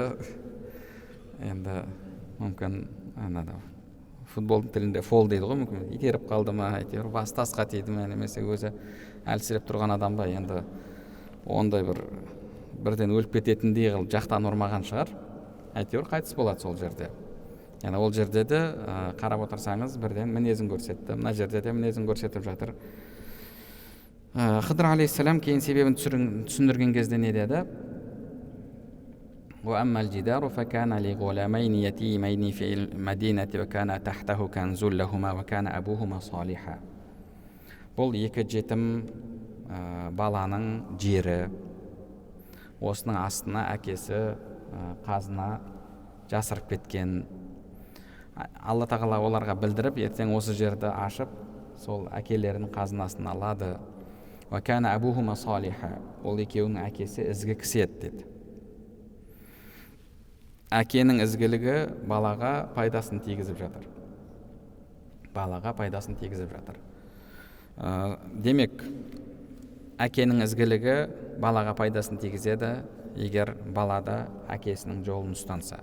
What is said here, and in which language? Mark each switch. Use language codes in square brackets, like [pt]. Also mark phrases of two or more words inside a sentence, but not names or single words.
[kk] Енді мүмкін футболдың тілінде фол дейді ғой, мүмкін итеріп қалды ма, әйтеуір бас тасқа тиді ме, немесе өзі әлсіреп тұрған адам ба, енді ондай бірден өліп кететіндей қылып жақтан ұрмаған шығар, әйтеуір қайтыс болады сол жерде. Yani ол жерде де қарап отырсаңыз бірден мінезін көрсетті. Мына жерде де мінезін көрсетіп жатыр. Хыдыр алейхиссалам кейін себебін түсіндірген кезде не деді? [ar] وَأَمَّا الْجِدَارُ فَكَانَ لِغُلَامَيْنِ يَتِيمَيْنِ فِي الْمَدِينَةِ وَكَانَ تَحْتَهُ كَنْزٌ لَهُمَا وَكَانَ أَبُوهُمَا صَالِحًا. [kk] Бұл екі жетім баланың жері. Осының астына әкесі қазына жасырып кеткен. Алла тағала оларға білдіріп, ертең осы жерді ашып, сол әкелерінің қазынасын алады. [ar] وَكَانَ أَبُوهُمَا صَالِحًا. [kk] Ол екеуінің әкесі ізгі кісі еді деді. Әкенің ізгілігі балаға пайдасын тигізіп жатыр. Демек, әкенің ізгілігі балаға пайдасын тигізеді, егер балада әкесінің жолын ұстанса.